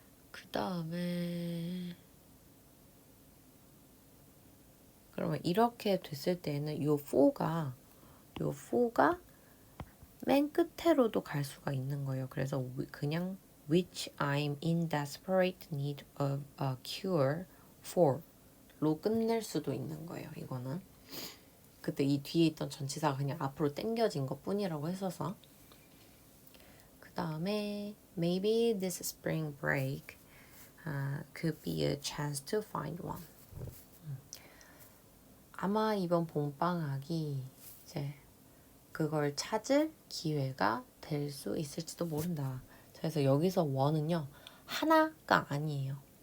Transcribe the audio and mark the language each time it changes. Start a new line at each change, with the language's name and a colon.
Korean: 그 다음에 그러면 이렇게 됐을 때는 요 4가 맨 끝으로도 갈 수가 있는 거예요. 그래서 그냥
English: which I'm in desperate need of a cure for로
Korean: 끝낼 수도 있는 거예요. 이거는 그때 이 뒤에 있던 전치사가 그냥 앞으로 당겨진 것 뿐이라고 했어서. 그 다음에
English: maybe this spring break could be a chance to find one.
Korean: 아마 이번 봄방학이 이제 그걸 찾을 기회가 될 수 있을지도 모른다. 그래서 여기서 one은요 하나가 아니에요.